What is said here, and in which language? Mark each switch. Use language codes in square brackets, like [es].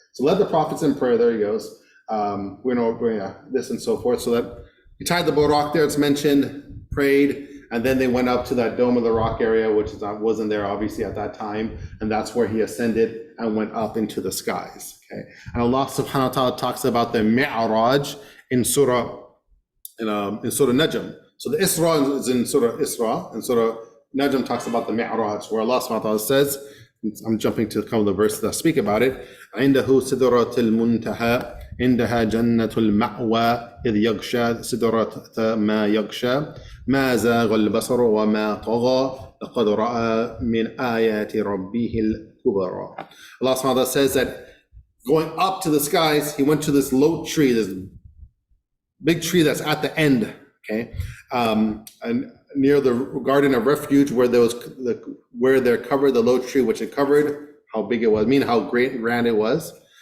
[en] So led the prophets in prayer, there he goes. This and so forth, so that he tied the Buraq there, it's mentioned, prayed, and then they went up to that Dome of the Rock area, which wasn't there obviously at that time, and that's where he ascended and went up into the skies. Okay, and Allah subhanahu wa ta'ala talks about the Mi'raj in Surah Najm. So the Isra is in Surah Isra, and Surah Najm talks about the Mi'raj, where Allah subhanahu wa ta'ala says, I'm jumping to a couple of the verses that speak about it. [ar] عِنْدَهُ سِدْرَةُ الْمُنْتَهَى عندها جنة المأوى إذ يغشى سدرة ما يغشى ما زاغ البصر وما طغى لقد رأى من آيات ربه الكبرى. [en] Allah subhanahu wa ta'ala says that going up to the skies, he went to this low tree, this big tree that's at the end, okay, and near the garden of refuge where there covered the low tree, which it covered, how big it was, how great and grand it was.